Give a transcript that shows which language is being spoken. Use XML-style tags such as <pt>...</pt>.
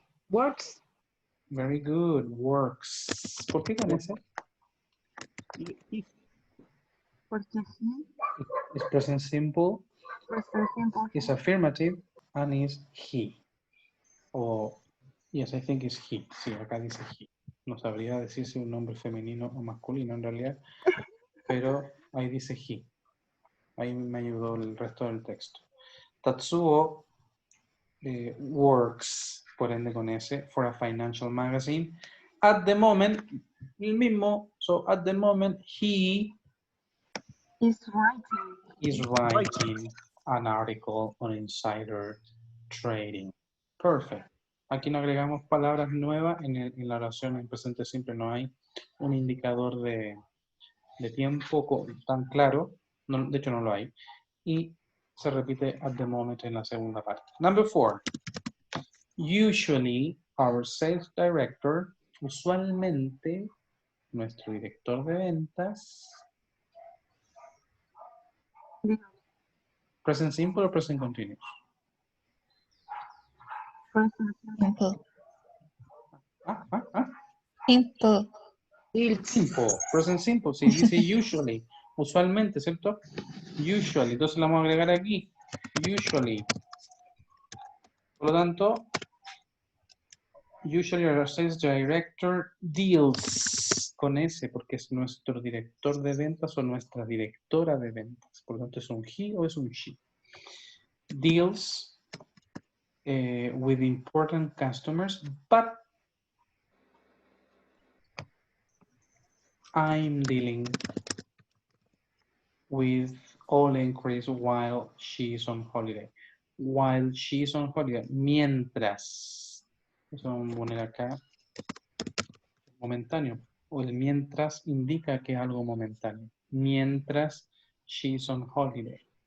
<en>Works. Very good. Works.</en> <es>¿Por qué con ese? Porque sí.</es> <en>It's present simple. Present simple. It's affirmative and is he. O, yes, I think it's he.</en> <es>Sí, acá dice he. No sabría decir si un nombre femenino o masculino en realidad. pero ahí dice he. Ahí me ayudó el resto del texto.</es> <en>Tatsuo works,</en> <es>por ende con S,</es> <en>for a financial magazine. At the moment,</en> <es>el mismo,</es> <en>so at the moment he Is writing. is writing an article on insider trading. Perfect.</en> <es>Aquí no agregamos palabras nuevas en la oración en presente simple, no hay un indicador de tiempo tan claro, no, de hecho no lo hay, y se repite</es> <en>at the moment</en> <es>en la segunda parte.</es> <en>Number 4. Usually our sales director,</en> <es>usualmente nuestro director de ventas,</es> <en>present simple o present continuous. Simple. Ah. Simple. Simple, present simple,</en> <es>sí, dice usually, usualmente, ¿cierto? Usually, entonces la vamos a agregar aquí, usually. Por lo tanto,</es> <en>usually our sales director deals</en> <es>con S, porque es nuestro director de ventas o nuestra directora de ventas. Por lo tanto, ¿es un he o es un she?</es> <en>Deals with important customers, but I'm dealing with all inquiries while she's on holiday. While she's on holiday.</en> <es>Mientras. Eso vamos a poner acá. Momentáneo. O el mientras indica que es algo momentáneo. Mientras</es> <en>she's on holiday.</en>